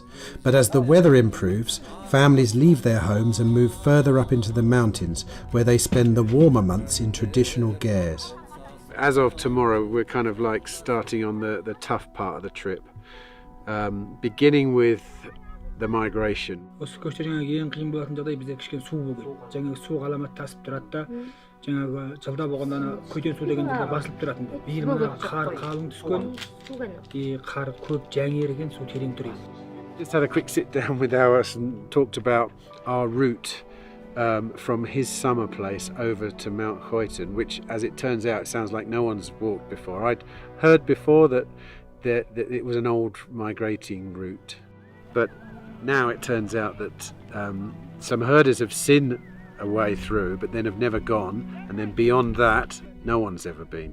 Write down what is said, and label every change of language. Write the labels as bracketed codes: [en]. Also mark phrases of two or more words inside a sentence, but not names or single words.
[en] But as the weather improves, families leave their homes and move further up into the mountains, where they spend the warmer months in traditional gers. As of tomorrow, we're kind of like starting on the tough part of the trip, beginning with the migration. [kk] жаңағы жылда болғанда Khuiten су деген жерде басылып тұратын. Биыл мына қар қалың түскен, қар көп жаңа еріген, су терең тұр еді. [en] Just had a quick sit down with Awas and talked about our route from his summer place over to Mount Khuiten, which, as it turns out, sounds like no one's walked before. I'd heard before that it was an old migrating route, but now it turns out that some herders have seen a way through but then have never gone, and then beyond that no one's ever been.